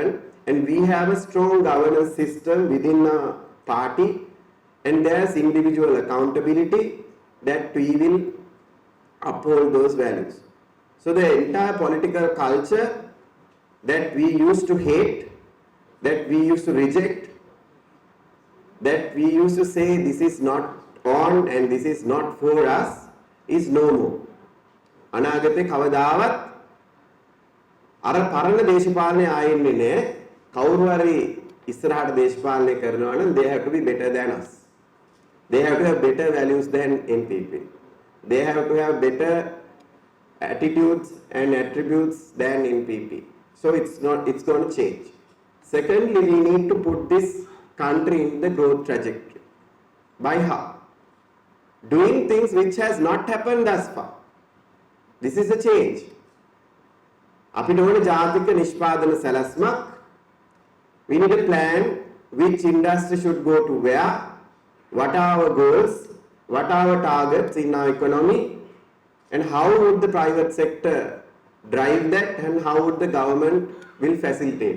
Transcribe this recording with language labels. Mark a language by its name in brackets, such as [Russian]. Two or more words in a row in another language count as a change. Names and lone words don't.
[English] And we have a strong governance system within our party, and there's individual accountability that we will uphold those values. So the entire political culture that we used to hate, that we used to reject, that we used to say this is not on and this is not for us, is no more. [Sinhala] අනාගතේ කවදාවත් අර පරණ දේශපාලනය ආයෙන්නේ නැහැ. කවුරු හරි ඉස්සරහට දේශපාලනය කරනවා නම් [English] they have to be better than us. They have to have better values than NPP. They have to have better attitudes and attributes than NPP. So it's going to change. Secondly, we need to put this country in the growth trajectory. By how? Doing things which has not happened thus far. This is a change. [Sinhala] අපිට ඕන ජාතික නිෂ්පාදන සැලැස්මක්. [English] We need a plan which industry should go to where, what are our goals, what are our targets in our economy, and how would the private sector drive that, and how would the government will facilitate.